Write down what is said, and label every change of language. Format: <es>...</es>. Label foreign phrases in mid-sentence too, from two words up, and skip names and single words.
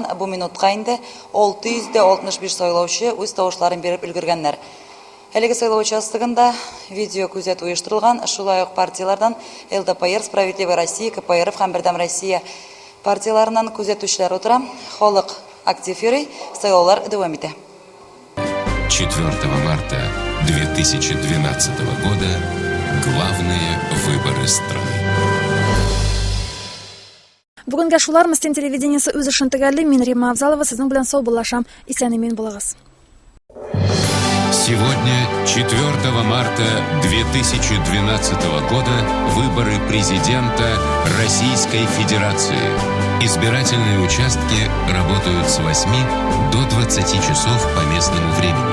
<tt>Бу минутка инде 665 сайлаучы үз тавышларын биреп өлгергәннәр. Әлеге сайлау участогында видео күзәтү оештырылган. Шулай ук партиялардан ЛДПР, Справедливая Россия, КПРФ һәм Бердәм Россия партияларыннан күзәтүчеләр утыра. Халык актив йөри, сайлаулар дәвам итә.</tt> <ru>4 марта 2012 года главные выборы страны.</ru> <tt>Бүгенгә шулар Мөслим телевидениесе үз эшен төгәлли. Мин Рима Авзалова сезнең белән сау булашам. Исән-имин булыгыз.</tt> <ru>Сегодня, 4 марта 2012 года, выборы президента Российской Федерации. Избирательные участки работают с 8 до 20 часов по местному времени.</ru>